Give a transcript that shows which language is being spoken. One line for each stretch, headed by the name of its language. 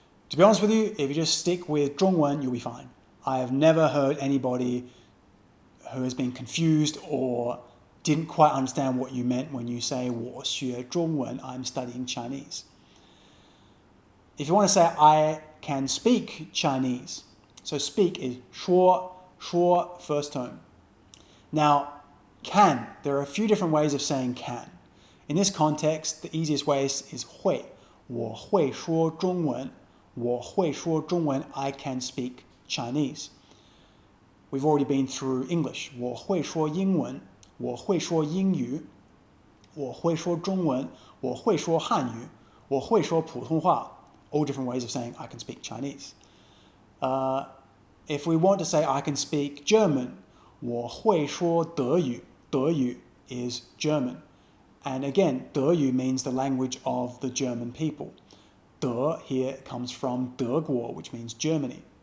English: To be honest with you, if you just stick with 中文, you'll be fine. I have never heard anybody who has been confused or didn't quite understand what you meant when you say
Chinese: 我学中文,
English: I'm studying Chinese. If you want to say I can speak Chinese, so speak is 说, 说 first tone. Now, can, there are a few different ways of saying can. In this context, the easiest way is 会.
Chinese: 我会说中文, 我会说中文,
English: I can speak Chinese. We've already been through English.
Chinese: 我会说英文, 我会说英语, 我会说中文, 我会说汉语, 我会说普通话.
English: All different ways of saying I can speak Chinese. If we want to say I can speak German,
Chinese: 我会说德语.
English: 德语 is German. And again, 德语 means the language of the German people. 德 here comes from 德国, which means Germany.